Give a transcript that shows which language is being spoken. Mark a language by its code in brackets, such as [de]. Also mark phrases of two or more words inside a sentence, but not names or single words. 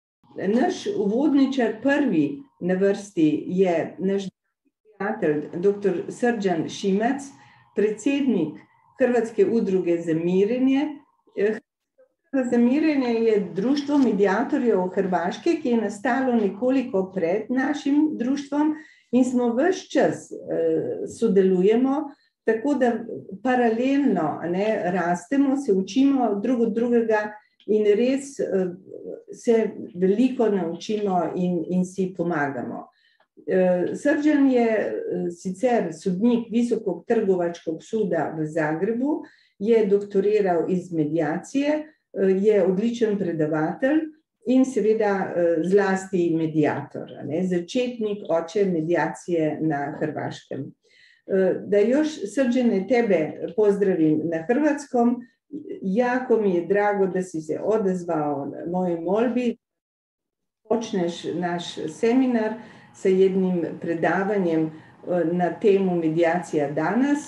[sl] Naš uvodničar prvi na vrsti je naš prijatelj dr. Srđan Šimac, predsednik Hrvatske udruge za mirenje. Hrvatska za mirenje je društvo medijatorjev Hrvaške, ki je nastalo nekoliko pred našim društvom in smo ves čas sodelujemo, tako da paralelno rastemo, se učimo drug od drugega in res se veliko naučimo in si pomagamo. Srđan je sicer sodnik Visokog trgovačkog suda v Zagrebu, je doktoriral iz medijacije, je odličen predavatelj in seveda zlasti medijator, začetnik, oče medijacije na Hrvaškem. [hr] Da još, Srđane, tebe pozdravim na hrvatskom. Jako mi je drago da si se odazvao mojoj molbi. Počneš naš seminar sa jednim predavanjem na temu medijacija danas.